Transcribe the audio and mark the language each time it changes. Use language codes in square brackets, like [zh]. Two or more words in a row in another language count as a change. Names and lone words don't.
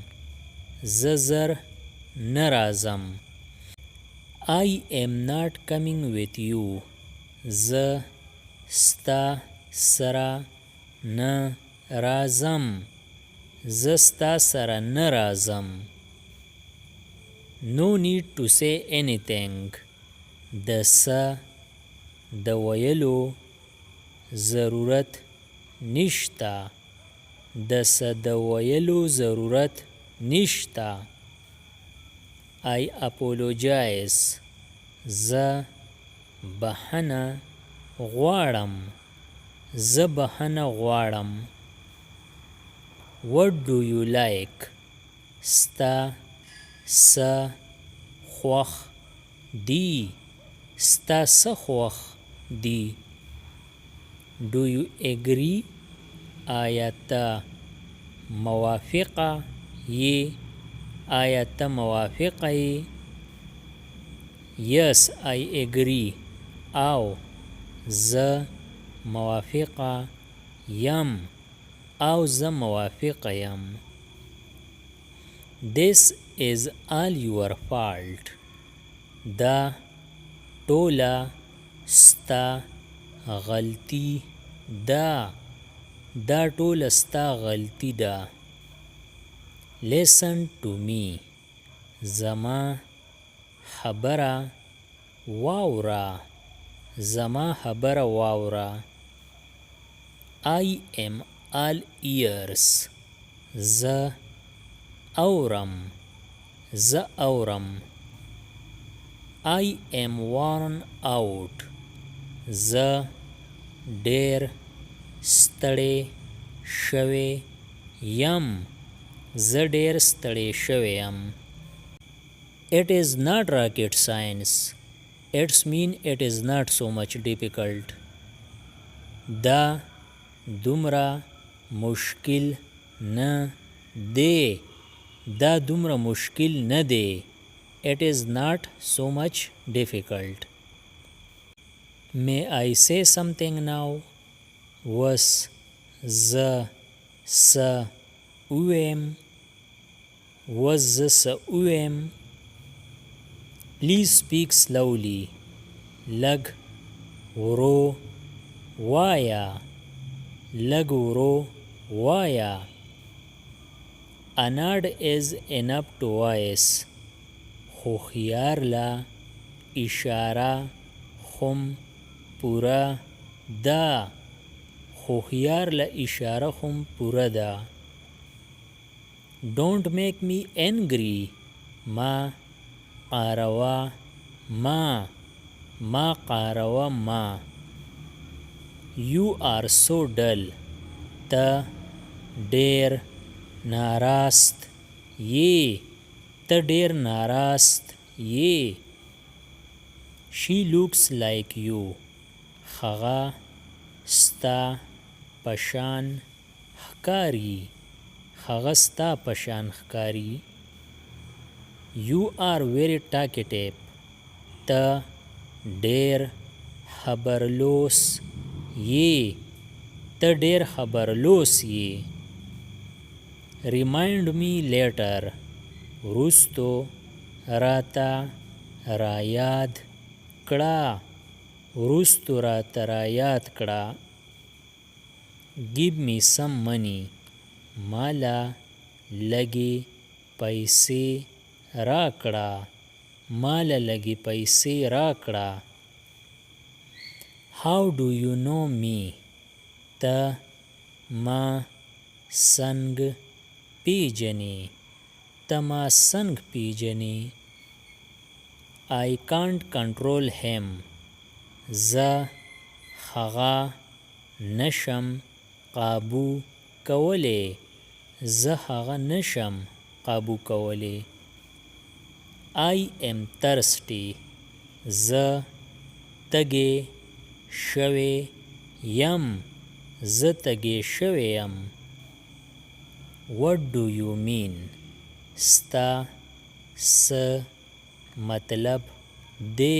[ps] زه زر نه راځم. [en] I am not coming with you. [ps] زه ستا سره نه راځم. زه ستا سره نه راځم. [en] No need to say anything. [ps] د څه د ویلو ضرورت نشته. د څه د ویلو ضرورت نشته. [en] I apologize. [ps] زه بخښنه غواړم. زه بخښنه غواړم. [en] What do you like? [ps] ستا څه خوښ دي. ستا څه خوښ دي. [en] Do you agree? [ps] آیا ته موافقه یې. آیا ته موافقه یې. [en] Yes, I agree. [ps] او زه موافقه یم. او زه موافقه یم. [en] This is all your fault. [ps] دا ټوله ستا غلطي ده. دا ټوله ستا غلطي ده. [en] Listen to me. [ps] زما خبره واوره. زما خبره واوره. [en] I am all ears. [ps] زه اورم. زه اورم. [en] I am worn out. [ps] زه ډېر ستړی شوی یم. زه ډېر ستړی شوی یم. [en] It is not rocket science. It's mean it is not so much difficult. [ps] دا دومره مشکل نه دی. دا دومره مشکل نه دی. [en] It is not so much difficult. May I say something now? [ps] وس زه څه ووایم. وس زه څه ووایم. [en] Please speak slowly. [ps] لږ ورو وایه. لږ ورو وایه. [en] A nod is enough to voice. [ps] هوښیار له اشاره خم پوره ده. هوښیار له اشاره خم پوره ده. [en] Don't make me angry. [ps] ما قاروه ما. ما قاروه ما. [en] You are so dull. [ps] ته ډېر ناراست یې. ته ډېر ناراست یې. [en] She looks like you. [ps] هغه ستا په شان ښکاري. هغه ستا په شان ښکاري. [en] You are very talkative. [ps] ته ډېر خبرلوس یې. ته ډېر خبرلوس یې. [en] Remind me later. [ps] وروستو راته رایاد کړه. وروستو راته رایاد کړه. [en] Give me some money. [ps] ماله لږې پیسې راکړه. ماله لږې پیسې راکړه. [en] How do you know me? [ps] ته ما څنګه پیژنې. ته ما څنګه پیژنې. [en] I can't control him. [ps] زه هغه نشم قابو کولی. زه هغه نشم قابو کولی. [en] I am thirsty. [ps] زه تږی شوی یم. زه تږی شوی یم. [en] What do you mean? [ps] ستا څه مطلب دی.